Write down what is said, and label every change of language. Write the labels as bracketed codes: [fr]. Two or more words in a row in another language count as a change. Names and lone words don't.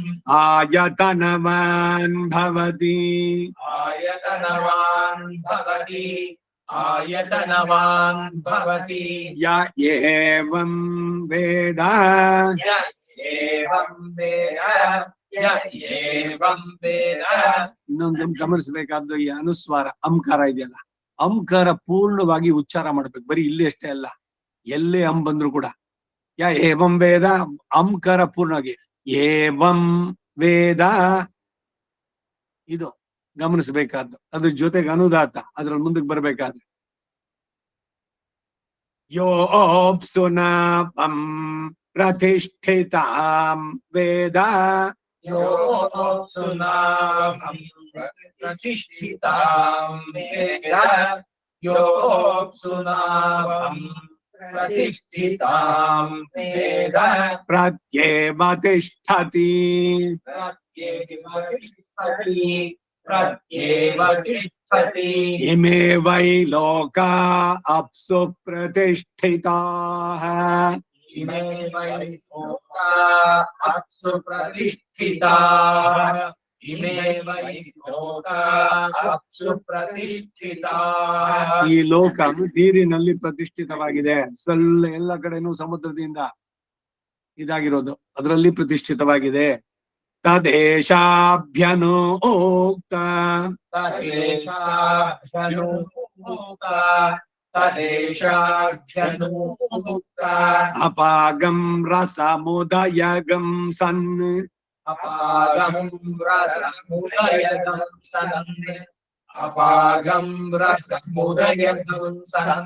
[sa] आयतनवान् भवति आयतनवान् भवति आयतनवान् भवति य एवं वेद य एवं वेद य एवं वेद [kn] ಇನ್ನೊಂದು ಗಮನಿಸಬೇಕಾದ್ದು ಈ ಅನುಸ್ವಾರ ಅಂಕಾರ ಇದೆಯಲ್ಲ, ಅಂಕಾರ ಪೂರ್ಣವಾಗಿ ಉಚ್ಚಾರ ಮಾಡ್ಬೇಕು. ಬರೀ ಇಲ್ಲಿ ಅಷ್ಟೇ ಅಲ್ಲ, ಎಲ್ಲೇ ಅಂ ಬಂದ್ರು ಕೂಡ [sa] ಯ ಏವಂ ವೇದ [kn] ಅಂಕಾರ ಪೂರ್ಣವಾಗಿ [sa] ಏವಂ ವೇದ [kn] ಇದು ಗಮನಿಸಬೇಕಾದ್ದು. ಅದ್ರ ಜೊತೆಗೆ ಅನುದಾತ ಅದ್ರ ಮುಂದಕ್ಕೆ ಬರ್ಬೇಕಾದ್ರೆ [sa] ಯೋಪ್ಸುನಾಪಂ ಪ್ರತಿಷ್ಠಿತಾಂ ವೇದ योऽप्सुनाभं प्रतिष्ठितां वेद योऽप्सुनाभं प्रतिष्ठितां वेद ಪ್ರತ್ಯೇವ ತಿಷ್ಠತಿ प्रत्येव तिष्ठति ಇಮೇ ವೈ ಲೋಕಾ ಅಪ್ಸು ಪ್ರತಿಷ್ಠಿತಾಃ इमे वै लोका अप्सु प्रतिष्ठिताः इमे वै लोका अप्सु प्रतिष्ठिताः [kn] ಈ ಲೋಕ ನೀರಿನಲ್ಲಿ ಪ್ರತಿಷ್ಠಿತವಾಗಿದೆ. ಎಲ್ಲ ಕಡೆನೂ ಸಮುದ್ರದಿಂದ ಇದಾಗಿರೋದು, ಅದರಲ್ಲಿ ಪ್ರತಿಷ್ಠಿತವಾಗಿದೆ. [sa] ತದೇಶಾಭ್ಯನುಕ್ತ तदेशाभ्यनुक्ता ಅಪಾಗಂ ರಸಮುದಯಗಂ ಸನ್ अपागं रसमुदयगं सन् अपागं रसमुदयगं सन्